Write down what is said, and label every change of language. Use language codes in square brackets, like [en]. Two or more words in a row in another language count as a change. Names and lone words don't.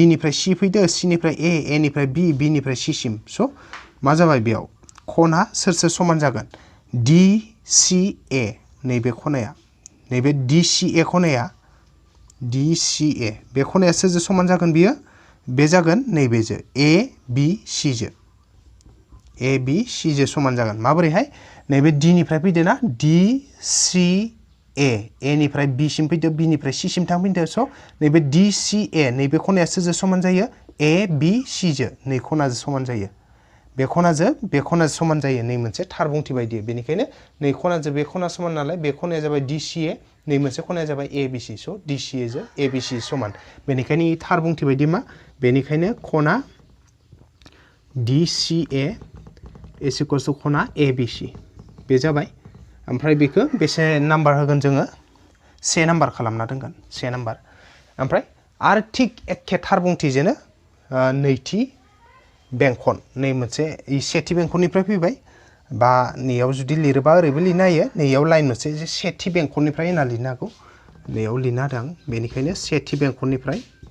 [brx] निफ्राय C फैदो C निफ्राय A निफ्राय B B निफ्राय C सिम स' मा जाबाय बेयाव खना सोर समान जागोन DCA नैबे खनाया नैबे DCA खनाया DCA बे खनाया सोरजों समान जागोन बियो बे जागोन नैबेजों ABC जो ABC जो समान जागोन माबोरैहाय नैबे D निफ्राय फैदो ना DCA A निफ्राय B सिम फैदो B निफ्राय C सिम थांफिनदो स' नैबे DCA नैबे खनाया सोरजों समान जायो ABC जो नै खनाजों समान जायो बे खनाजों समान जायो नै मोनसे थार बुंथि बायदि बेनिखायनो नै खनाजों बे खना समान नालाय बे खनाया जाबाय DCA नै मोनसे खनाया जाबाय ABC स' DCA जों ABC समान बेनिखायनो इ थार बुंथि बायदि मा बेनिखायनो खना DCA [en] is equals to [brx] खना ABC बे जाबाय ओमफ्राय बेखौ बेसे नाम्बार होगोन जोङो से नाम्बार खालामना दोनगोन से नाम्बार ओमफ्राय आरो थिक एखे थार बुंथिजोंनो नैथि बेंखन नै मोनसे सेथि बेंखननिफ्राय फैबाय बा नैयाव जुदि लिरोबा ओरैबो लिरनो हायो नैयाव लाइन मोनसे जे सेथि बेंखननिफ्राय होनना लिरनो हागौ नैयाव लिरनो हादों आं बेनिखायनो सेथि बेंखननिफ्राय